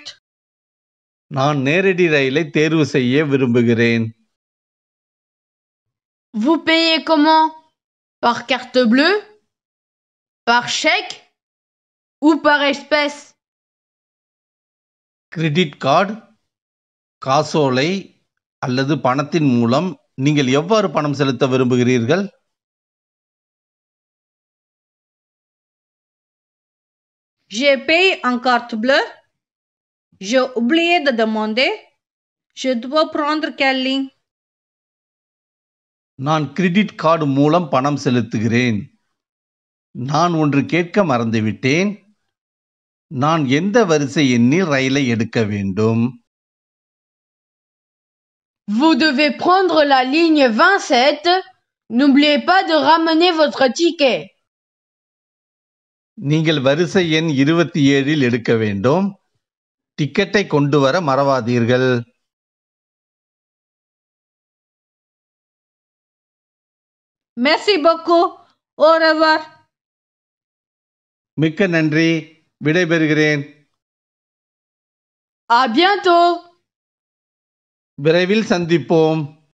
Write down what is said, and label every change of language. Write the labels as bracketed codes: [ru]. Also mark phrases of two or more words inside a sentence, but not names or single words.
[ta] நான் நேரடி ரயிலை தேர்வு செய்ய விரும்புகிறேன். [fr] Vous payez comment? Par carte bleue? Par chèque? Ou par espèce? [en] credit card, [ta] காசோலை அல்லது பணத்தின் மூலம் நீங்கள் எவ்வாறு பணம் செலுத்த விரும்புகிறீர்கள்? [fr] J'ai payé en carte bleue. J'ai oublié de demander. Je dois prendre quelle ligne? [ta] நான் [en] credit card [ta] மூலம் பணம் செலுத்துகிறேன். நான் ஒன்று கேட்க மறந்துவிட்டேன். நான் எந்த வரிசை எண்ணில் ரயிலை எடுக்க வேண்டும்? [fr] Vous devez prendre la ligne 27. N'oubliez pas de ramener votre ticket. [ta] நீங்கள் வரிசை எண் 27இல் எடுக்க வேண்டும். டிக்கெட்டை கொண்டு வர மறவாதீர்கள். [fr] Merci beaucoup. Au revoir. [ta] மிக்க நன்றி. விடைபெறுகிறேன். [fr] À bientôt! [ta] விரைவில் சந்திப்போம்.